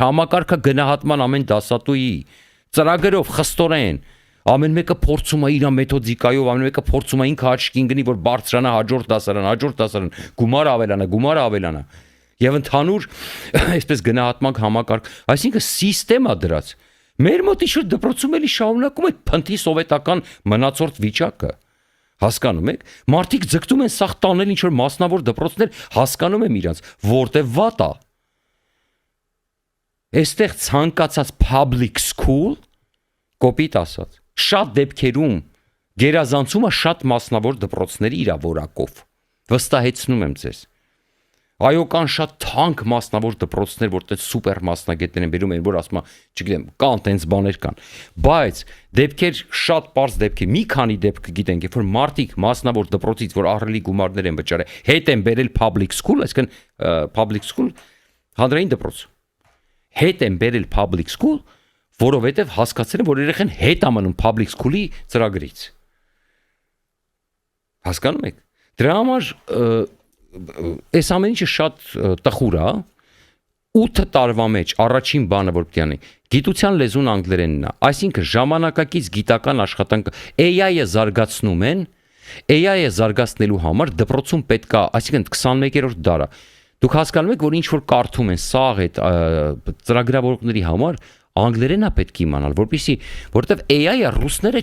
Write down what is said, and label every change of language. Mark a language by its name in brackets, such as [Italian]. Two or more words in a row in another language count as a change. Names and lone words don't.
[Armenian] համակարգը գնահատման ամեն դասատուի ծրագրով խստորեն ամեն մեկը փորձում է իր մեթոդիկայով, ամեն մեկը փորձում է ինքը աչքին գնի, որ բարձրանա հաջորդ դասարան, գումարը ավելանա։ Եվ ընդհանուր այսպես գնահատման համակարգ, այսինքն սիստեմա դրած։ Մեր մոտ ինչ-որ դպրոցում էլի շարունակում այդ փնթի սովետական մնացորդ վիճակը։ Հասկանում եք։ Մարդիկ ձգտում են սաղ տանել ինչ-որ մասնավոր դպրոցներ, հասկանում եմ իրանց, որտեղ վատ է։ Այստեղ ցանկացած [English] public school, [Armenian] կոպիտ ասած, շատ դեպքերում գերազանցում է շատ մասնավոր դպրոցների իր որակով։ Վստահեցնում եմ ձեզ։ Այո, կան շատ թանկ մասնավոր դպրոցներ, որտեղ սուպեր մասնագետներ են բերում են, որ ասում եմ, չգիտեմ, կան տենց բաներ կան, բայց դեպքեր շատ པարզ դեպքեր, մի քանի դեպք գիտենք, երբ որ մարդիկ մասնավոր դպրոցից, որ ահռելի գումարներ են վճարել, հետ են բերել [English] public school, [Armenian] այսինքն [English] public school [Armenian] հանրային դպրոց, հետ են բերել [English] public school, [Armenian] որովհետև հասկացել են, որ երեխան հետ է մնում [English] public school- [Armenian] ի ծրագրից։ Հասկանում եք։ Դրա համար այս ամեն ինչը շատ տխուր է 8 տարվա մեջ առաջին բանը որ պետք է անի գիտության լեզուն անգլերենն է այսինքն ժամանակակից գիտական աշխատանքը AI-ը զարգացնում են AI-ը զարգացնելու համար դպրոցում պետք է այսինքն 21-րդ դարը դուք հասկանում եք որ ինչ որ կարդում են սաղ այդ ծրագրավորողների համար անգլերենը պետք է իմանալ որովհետև AI-ը ռուսները